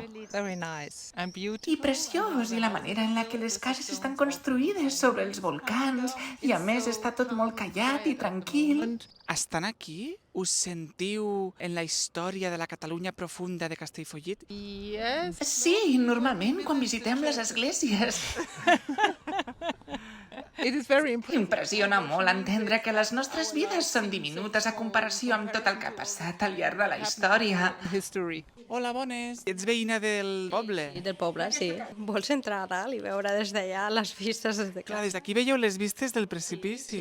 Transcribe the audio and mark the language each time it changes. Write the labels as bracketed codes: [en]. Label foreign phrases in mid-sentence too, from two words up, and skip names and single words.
[ca] I preciós, i la manera en la que les cases estan construïdes sobre els volcans. I a més està tot molt callat i tranquil. Estan aquí? us sentiu en la història de la Catalunya profunda de Castellfollit? [en] Yes. [ca] Sí, normalment quan visitem les esglésies. [en] It is very important. [ca] Impressiona molt entendre que les nostres vides són diminutes a comparació amb tot el que ha passat al llarg de la història. [en] History. [ca] Hola, bones. Ets veïna del poble? Del poble, sí. Vols entrar a dalt i veure des d'allà les vistes des de Clar, des d'aquí veieu les vistes del precipici.